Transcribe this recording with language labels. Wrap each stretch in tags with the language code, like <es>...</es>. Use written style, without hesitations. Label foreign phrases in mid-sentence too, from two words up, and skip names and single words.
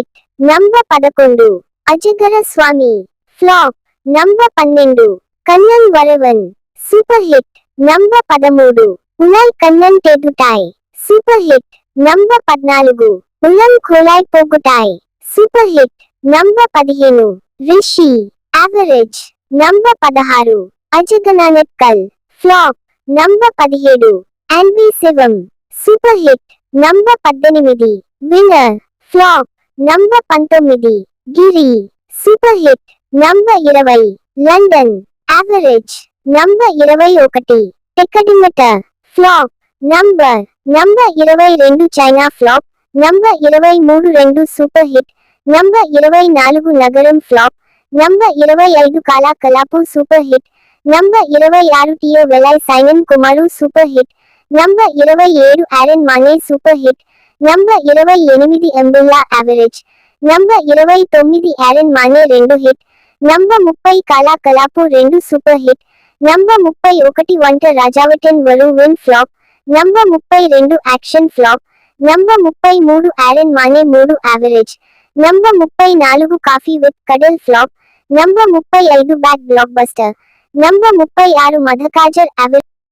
<en>Number 11 Ajagara Swami Flop. Number 12 Kannan Varavan Super hit. Number 13 Unai Kannan Tegutai Super hit. Number 14 Ulam Kholai Pogutai Super hit. Number 15 Rishi Average. Number 16 Ajagananetkal Flop. Number 17 Anvi Sivam Super hit. Number 18 Winner Flop. Number 19 Giri Super hit. Number 20 London Average. Number 21 Tekadimeter Flop. Number 22 China Flop. Number 23 Super hit. Number 24 Nagaram Flop. Number 25 Kala Kalapu Super hit. Number 26 Tio Velai Simon Kumaru Super hit. Number 27 Aaron Mane Super hit. Number 28 Embulla Average. Number 29 Aaron Mane 2 hit. Number 30 Kala Kalapu 2 Super hit. Number 31 Vanta Rajavatin Varu Win Flop. Number 32 Action Flop. Number 33 Aaron Mane 3 Average. Number 34 Coffee with Cuddle Flop. Number 35 Bad Blockbuster. Number 36 Madhagajar Average.</en>